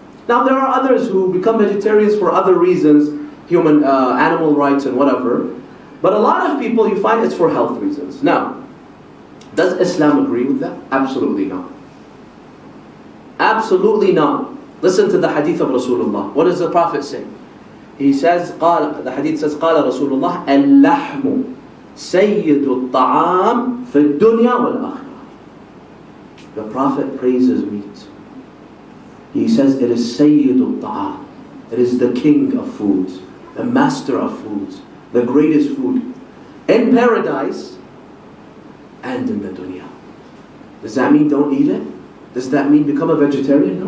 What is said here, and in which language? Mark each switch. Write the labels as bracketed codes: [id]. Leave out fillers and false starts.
[en] Now there are others who become vegetarians for other reasons, animal rights and whatever. But a lot of people, you find it's for health reasons. Now, does Islam agree with that? Absolutely not. Absolutely not. Listen to the hadith of Rasulullah. What does the Prophet say? He says, the hadith says, [ar] قال رسول الله اللحم سيد الطعام في الدنيا والآخرة. [en] The Prophet praises meat. He says it is Sayyidul Ta'am. It is the king of foods, the master of foods, the greatest food in paradise and in the dunya. Does that mean don't eat it? Does that mean become a vegetarian? No.